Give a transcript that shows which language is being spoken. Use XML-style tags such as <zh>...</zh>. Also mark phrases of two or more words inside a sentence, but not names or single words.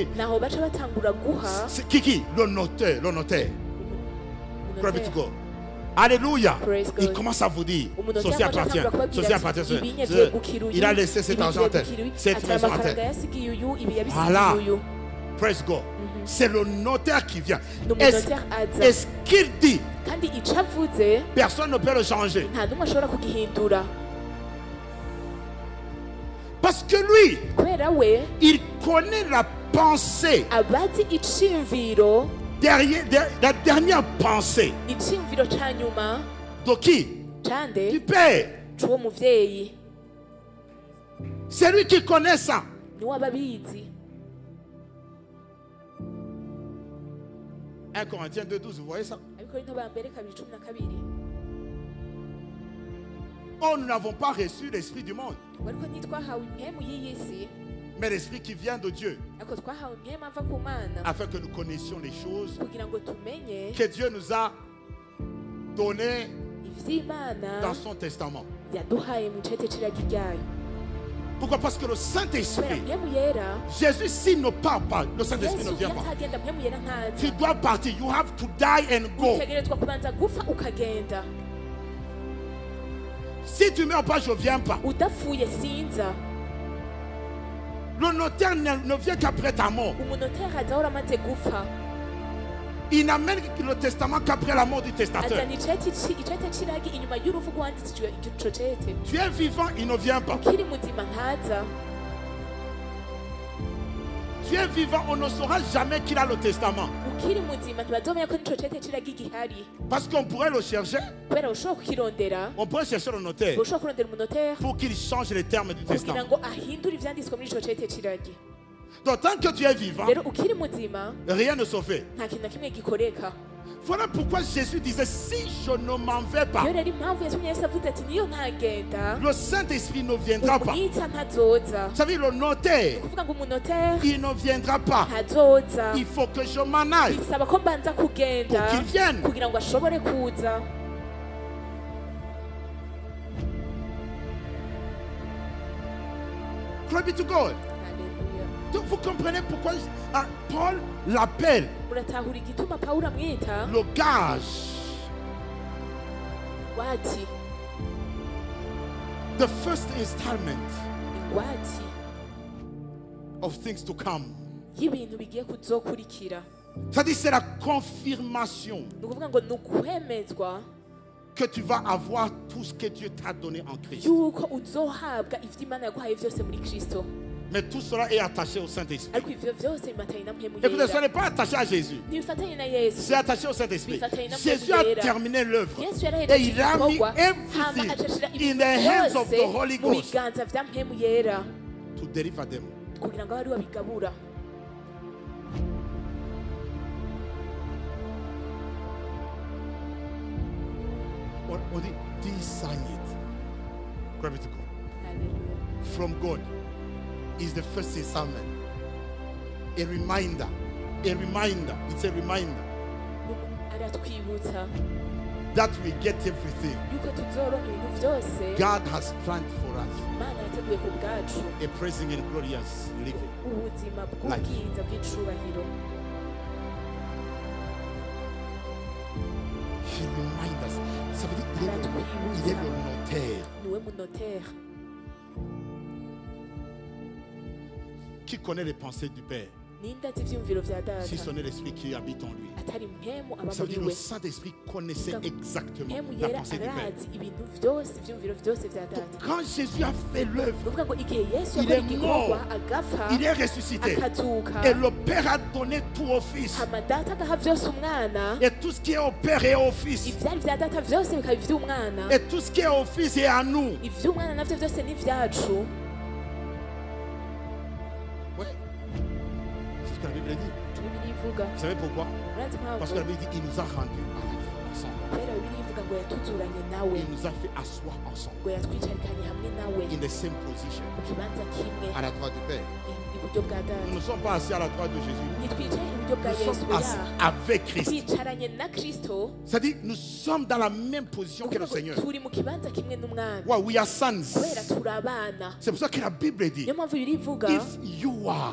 <rn>Naho baca batangura guha</rn> <fr>C'est qui? Le notaire. Le notaire.</fr> <en>Glory to</en> <rn>umunotera.</rn> <en>God. Alléluia. Praise God.</en> <fr>Il commence à vous dire,</fr> <rn>Umunotera</rn> <fr>ceci</fr> <rn>amaze</rn> <fr>appartient.</fr> <rn>atangura kubabwira</rn> <fr>Ceci</fr> <rn>ati,</rn> <fr>appartient.</fr> <rn>ibi nyagiye gukira uyu,</rn> <fr>Il a laissé cet</fr> <rn>ibi</rn> <fr>argent à</fr> <rn>ngiye</rn> <fr>tel,</fr> <rn>gukira uyu,</rn> <fr>cette</fr> <rn>ati</rn> <fr>maison à</fr> <rn>amafaranga</rn> <fr>tel.</fr> <rn>yasigiye uyu ibi yabisigiye</rn> <fr>Voilà.</fr> <rn>uyu.</rn> <en>Praise God.</en> <fr>C'est le notaire qui vient.</fr> <rn>N'umunotera aza</rn> <fr>Et ce qu'il dit,</fr> <rn>kandi ico avuze</rn> <fr>personne ne peut le changer.</fr> <rn>nta n'umwe ashobora kugihindura</rn> <fr>Parce que lui,</fr> <rn>kubera we</rn> <fr>il connaît la pensée,</fr> <rn>abazi iciyumviro</rn> <fr>la dernière pensée</fr> <rn>iciyumviro ca nyuma</rn> <fr>de qui? Du</fr> <rn>cande</rn> <fr>Père.</fr> <rn>c'uwo muvyeyi</rn> <fr>C'est lui qui connaît ça.</fr> <rn>niwe aba abizi.</rn> <fr>1 Corinthiens 2,12, vous voyez ça?</fr> <rn>Abikorinto ba mbere 2:12.</rn> <fr>Oh, nous n'avons pas reçu l'esprit du monde,</fr> <rn>ariko ntitwahawe impwemu y'iyi si</rn> <fr>mais l'esprit qui vient de Dieu,</fr> <rn>ariko twahawe impwemu ava ku Mana</rn> <fr>afin que nous connaissions les choses</fr> <rn>kugira ngo tumenye</rn> <fr>que Dieu nous a données</fr> <rn>ivy'Imana</rn> <fr>dans son testament.</fr> <rn>yaduhaye mu cete ciragi ryayo.</rn> <fr>Pourquoi? Parce que le</fr> <rn>Kubera</rn> <fr>Saint-Esprit,</fr> <rn>impwemu yera,</rn> <fr>Jésus, s'il ne part pas, le Saint-Esprit ne</fr> <rn>Yesu</rn> <fr>vient pas.</fr> <rn>yatagenda impwemu yera</rn> <fr>Tu</fr> <rn>ntaza,</rn> <fr>dois partir.</fr> <en>You have to die and go.</en> <rn>utegerezwa kubanza gupfa ukagenda.</rn> <fr>Si tu ne meurs pas, je ne viens pas.</fr> <rn>Udapfuye sinza.</rn> <fr>Le notaire ne vient qu'après ta mort.</fr> <rn>Umunoteri aza uramaze gupfa,</rn> <fr>Il n'amène le testament qu'après la mort du testateur.</fr> <rn>azana icete ciragi inyuma y'uruvu rwanditswe ico cete.</rn> <fr>Tu es vivant, il ne vient pas.</fr> <rn>Ukiri muzima ntaza,</rn> <fr>Tu es vivant, on ne saura jamais qu'il a le testament.</fr> <rn>ukiri muzima ntibazomenya ko n'ico cete ciragi gihari,</rn> <fr>Parce qu'on pourrait le chercher.</fr> <rn>kubera ushobora kukirondera,</rn> <fr>On pourrait chercher le notaire</fr> <rn>ushobora kurondera umunoteri</rn> <fr>pour qu'il change les termes du</fr> <rn>kugira</rn> <fr>testament.</fr> <rn>ngo ahindure ivyanditswe muri ico cete ciragi.</rn> <fr>Donc tant que tu es vivant,</fr> <rn>Rero ukiri muzima</rn> <fr>rien ne se fait.</fr> <rn>nta kintu na kimwe gikoreka.</rn> <fr>Voilà pourquoi Jésus disait, si je ne m'en vais pas,</fr> <rn>Iyo rero impamvu yatumye Yesu avuze ati niyo ntagenda</rn> <fr>le Saint-Esprit ne viendra pas.</fr> <rn>umwitsa ntazoza.</rn> <fr>Vous savez, le notaire,</fr> <rn>Kuvuga ngo umunoteri</rn> <fr>il ne viendra pas.</fr> <rn>ntazoza,</rn> <fr>Il faut que je m'en aille</fr> <rn>bisaba ko mbanza kugenda</rn> <fr>pour qu'il vienne.</fr> <rn>kugira ngo ashobore kuza.</rn> <en>Glory be to God.</en> <rn>Haleluya.</rn> <fr>Donc vous comprenez pourquoi Paul l'appelle</fr> <rn>Muratahura igituma Pawulo amwita</rn> <fr>le gage,</fr> <rn>ingwati,</rn> <en>the first installment</en> <rn>ingwati</rn> <en>of things to come.</en> <rn>y'ibintu bigiye kuzokurikira.</rn> <fr>C'est-à-dire c'est la confirmation</fr> <rn>Ni ukuvuga ngo ni ukwemezwa</rn> <fr>que tu vas avoir tout ce que Dieu t'a donné en Christ.</fr> <rn>yuko uzohabwa ivyo Imana yaguhaye vyose muri Kristo,</rn> <fr>Mais tout cela est attaché au Saint-Esprit.</fr> <rn>ariko ivyo vyose bimatanye na mpwemu</rn> <fr>Écoutez, ce</fr> <rn>yera,</rn> <fr>n'est pas attaché à Jésus.</fr> <rn>ntibifatanye na Yesu.</rn> <fr>C'est attaché au Saint-Esprit.</fr> <rn>Bifatanye na</rn> <fr>Jésus</fr> <rn>mpwemu</rn> <fr>a</fr> <rn>yera.</rn> <fr>terminé l'œuvre.</fr> <rn>Yesu</rn> <fr>Et</fr> <rn>yarahereje</rn> <fr>il a mis</fr> <rn>igikorwa hama</rn> <en>everything</en> <rn>acashira</rn> <en>in</en> <rn>ibintu</rn> <en>the hands of the</en> <rn>byose</rn> <en>Holy</en> <rn>mu</rn> <en>Ghost</en> <rn>biganza vya mpwemu yera</rn> <en>to deliver them.</en> <rn>kugira ngo abe ari we abigabura.</rn> <fr>On dit, dis sign it.</fr> <en>Glory be to God.</en> <rn>Haleluya.</rn> <en>From God is the first installment. A reminder. A reminder. It's a reminder</en> <rn>Aratwibutsa</rn> <en>that we get everything</en> <rn>yuko tuzoronka ibintu vyose</rn> <en>God has planned for us.</en> <rn>Imana yateguye ku bwacu,</rn> <en>A praising and glorious living.</en> <rn>ubuzima bw'ubwiza bw'icubahiro.</rn> <en>He reminds us.</en> <fr>Ça veut dire il est le notaire</fr> <rn>Niwe munoteri</rn> <fr>qui connaît les pensées du Père.</fr> <rn>ninde azi ivyumviro vya data</rn> <fr>Si ce n'est l'Esprit qui habite en lui.</fr> <rn>atari mpemu aba</rn> <fr>Ça veut</fr> <rn>muri</rn> <fr>dire le</fr> <rn>we.</rn> <fr>Saint-Esprit connaissait exactement</fr> <rn>Mpemu</rn> <fr>la</fr> <rn>yera</rn> <fr>pensée du Père.</fr> <rn>arazi ibintu vyose ivyumviro vyose vya data.</rn> <fr>Quand Jésus a fait l'œuvre,</fr> <rn>Ni ukuvuga ngo igihe Yesu</rn> <fr>Il</fr> <rn>yakora</rn> <fr>est</fr> <rn>igikorwa</rn> <fr>mort.</fr> <rn>agapfa</rn> <fr>il est ressuscité.</fr> <rn>akazuka</rn> <fr>Et le Père a donné tout au Fils.</fr> <rn>hama data agaha vyose umwana,</rn> <fr>Et tout ce qui est au Père est au Fils.</fr> <rn>ivyari vya data vyose bikaba ivy'umwana,</rn> <fr>Et tout ce qui est au Fils est à nous.</fr> <rn>ivy'umwana navyo vyose ni ivyacu.</rn> <fr>Ouais. C'est ce que la Bible dit.</fr> <rn>Bibiliya ivuga,</rn> <fr>Vous savez pourquoi?</fr> <rn>murazi</rn> <fr>Parce que la</fr> <rn>impamvu?</rn> <fr>Bible dit il nous a rendus à la vie ensemble.</fr> <rn>Kubera Bibiliya ivuga ngo yatuzuranye nawe,</rn> <fr>Il nous a fait asseoir ensemble.</fr> <rn>ngo yatwicarikanye hamwe nawe</rn> <en>In the same position.</en> <rn>mu kibanza kimwe</rn> <fr>À la droite du Père.</fr> <rn>iburyo bwa data.</rn> <fr>Nous ne sommes pas assis à la droite de Jésus.</fr> <rn>Ntitwicaye iburyo bwa</rn> <fr>Nous</fr> <rn>Yesu</rn> <fr>sommes assis</fr> <rn>oya,</rn> <fr>avec Christ.</fr> <rn>twicaranye na Kristo,</rn> <fr>C'est-à-dire nous sommes dans la même position que le</fr> <rn>ukuvuga</rn> <fr>Seigneur.</fr> <rn>ngo turi mu kibanza kimwe n'umwana,</rn> <en>Wow, we are sons.</en> <rn>kubera turi abana.</rn> <fr>C'est pour ça que la Bible dit,</fr> <rn>Niyo mpamvu Bibiliya ivuga</rn> <en>if you are</en>